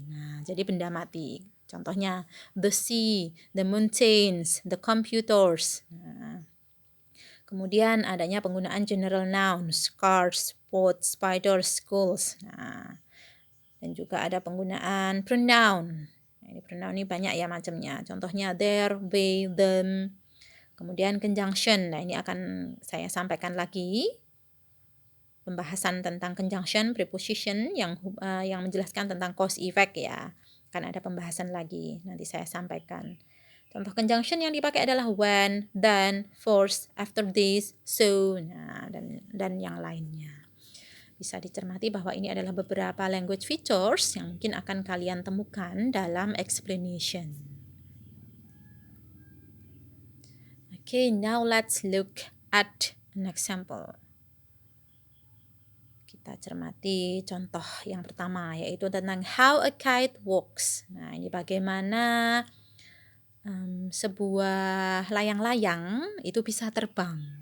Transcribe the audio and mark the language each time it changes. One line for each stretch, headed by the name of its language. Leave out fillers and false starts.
Indonesian: Nah, jadi benda mati.
English: Contohnya the sea, the mountains, the computers.
Indonesian: Nah, kemudian adanya penggunaan general nouns,
English: cars, boats, spiders, schools.
Indonesian: Nah, dan juga ada penggunaan pronoun. Nah, ini pronoun ini banyak ya macamnya.
English: Contohnya their, they, them.
Indonesian: Kemudian conjunction. Nah, ini akan saya sampaikan lagi pembahasan tentang conjunction, preposition yang menjelaskan tentang cause effect ya. Akan ada pembahasan lagi. Nanti saya sampaikan. Contoh conjunction yang dipakai adalah
English: when, then, first, after this, so,
Indonesian: nah, dan yang lainnya. Bisa dicermati bahwa ini adalah beberapa language features yang mungkin akan kalian temukan dalam explanation.
English: Okay, now let's look at an example.
Indonesian: Kita cermati contoh yang pertama, yaitu tentang how a kite walks. Nah, ini bagaimana sebuah layang-layang itu bisa terbang.